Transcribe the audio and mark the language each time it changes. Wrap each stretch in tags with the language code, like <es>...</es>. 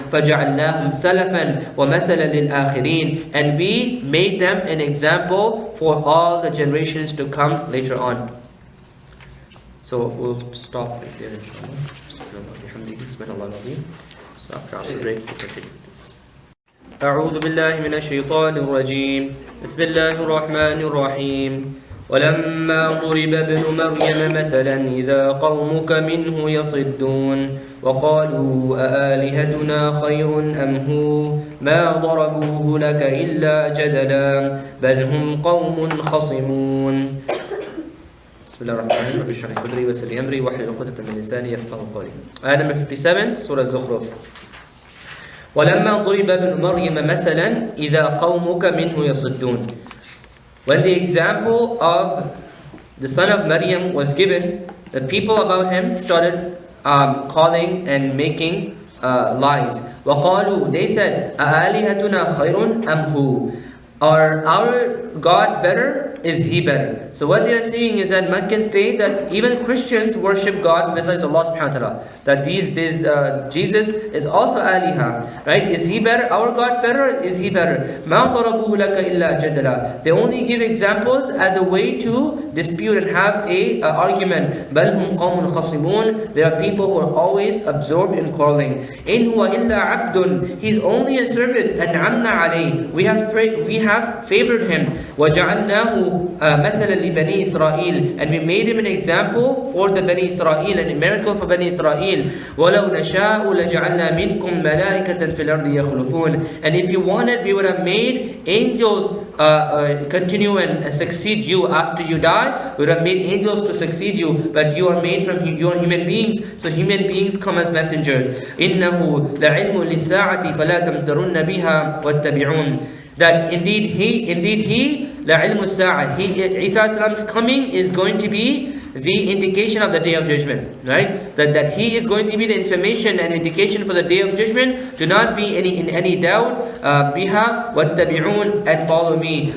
<ar>فَجَعَلْنَاهُمْ سَلَفًا وَمَثَلًا لِلْآخِرِينَ,</ar> <en>and we made them an example for all the generations to come later on. So we'll stop right there, inshallah. So after our break, we'll continue with this.</en> <ar>أعوذ بالله من الشيطان الرجيم. بسم الله الرحمن الرحيم. ولما ضرب ابن مريم مثلا إذا قومك منه يصدون وقالوا أآلهتنا خير أم هو ما ضربوه لك إلا جدلا بل هم قوم خصمون. بسم الله الرحمن الرحيم. رب اشرح لي صدري ويسر لي امري واحلل عقدة من لساني يفقهوا قولي.</ar> <en>Ayah number 57, Surah Az-Zukhruf.</en> <ar>ولما ضرب ابن مريم مثلا إذا قومك منه يصدون.</ar> <en>When the example of the son of Maryam was given, the people about him started calling and making lies.</en> <ar>وقالوا,</ar> <en>they said,</en> <ar>أآلهتنا خير أم هو,</ar> <en>are our gods better? Is he better? So what they are saying is that Meccans say that even Christians worship gods besides Allah subhanahu wa ta'ala. That Jesus is also aliha, right? Is he better? Our God better? Or is he better?</en> <ar>مَا ضَرَبُوهُ لَكَ إِلَّا جَدَلًا.</ar> <en>They only give examples as a way to dispute and have a argument.</en> <ar>بَلْ هُمْ قَوْمٌ خَصِمُونَ.</ar> <en>There are people who are always absorbed in quarreling.</en> <ar>إِنْ هُوَ إِلَّا عَبْدٌ.</ar> <en>He's only a servant.</en> <ar>أَنْعَمْنَا عَلَيْهِ.</ar> <en>We have favored him.</en> <ar>وَجَعَلْنَاهُ مثلا لبني إسرائيل,</ar> <en>and we made him an example for the Bani Israel and a miracle for Bani Israel.</en> <ar>ولو نشاء لجعلنا منكم ملائكة في الأرض يخلفون.</ar> <en>And if you wanted, we would have made angels continue and succeed you after you die. We would have made angels to succeed you, but you are made from human beings, so human beings come as messengers.</en> <ar>إنه لعلم للساعة فلا تمترن بها واتبعون.</ar> <en>That indeed he</en> <ar>لعلم الساعة,</ar> <en>Isa as-Salam's coming is going to be the indication of the day of judgment, right? That he is going to be the information and indication for the day of judgment. Do not be in any doubt.</en> <ar>Biha wattabi'un,</ar> <en>and follow me.</en>